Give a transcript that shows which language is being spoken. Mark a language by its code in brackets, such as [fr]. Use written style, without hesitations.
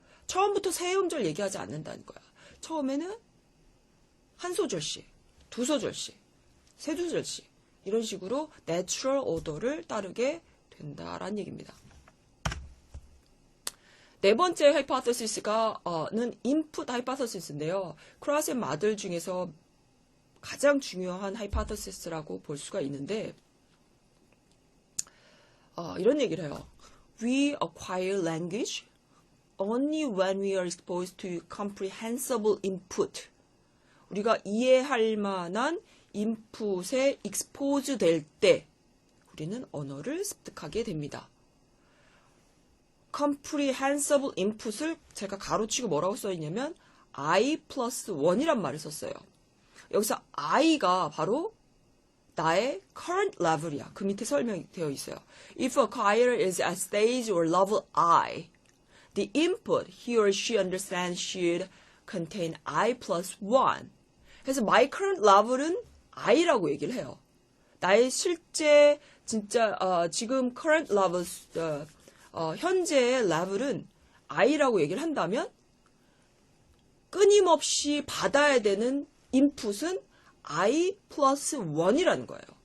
[ko] 처음부터 세 음절 얘기하지 않는다는 거야. 처음에는 한 소절씩, 두 소절씩, 세 소절씩 이런 식으로 [en] natural order [ko] 를 따르게 된다라는 얘기입니다. 네 번째 하이포테시스가는 input 하이포테시스인데요. 크라스 앤 마들 중에서 가장 중요한 하이포테시스라고 볼 수가 있는데 이런 얘기를 해요. [en] We acquire language only when we are exposed to comprehensible input. [ko] 우리가 이해할 만한 인풋에 expose 될 때 우리는 언어를 습득하게 됩니다. comprehensible input을 제가 가로치고 뭐라고 써있냐면 I plus 1이란 말을 썼어요. 여기서 I가 바로 나의 current level이야. 그 밑에 설명이 되어 있어요. [en] If a acquirer is at stage or level I, the input he or she understands should contain I plus 1. [ko] 그래서 [en] my current level [ko] 은 I라고 얘기를 해요. 나의 실제 진짜 지금 current level 현재의 level은 I라고 얘기를 한다면 끊임없이 받아야 되는 input은 I 플러스 1이라는 거예요.